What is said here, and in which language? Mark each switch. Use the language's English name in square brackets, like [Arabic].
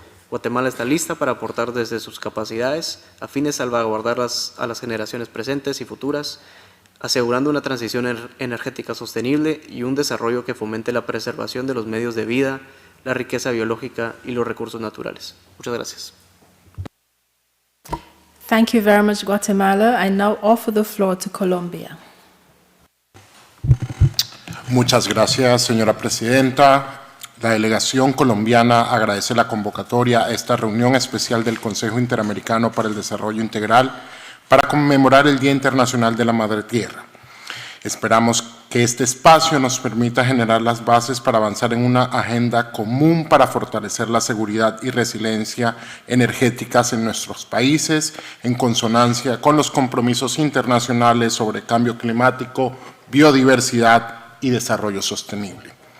[Spanish] Guatemala está lista para aportar desde sus capacidades a fin de salvaguardar a las generaciones presentes y futuras, asegurando una transición energética sostenible y un desarrollo que fomente la preservación de los medios de vida, la riqueza biológica y los recursos naturales. Muchas gracias. [English] Thank you very much, Guatemala. I now offer the floor to Colombia. [Spanish] Muchas gracias, señora presidenta. La delegación colombiana agradece la convocatoria a esta reunión especial del Consejo Interamericano para el Desarrollo Integral para conmemorar el Día Internacional de la Madre Tierra. Esperamos que este espacio nos permita generar las bases para avanzar en una agenda común para fortalecer la seguridad y resiliencia energéticas en nuestros países, en consonancia con los compromisos internacionales sobre cambio climático, biodiversidad y desarrollo sostenible.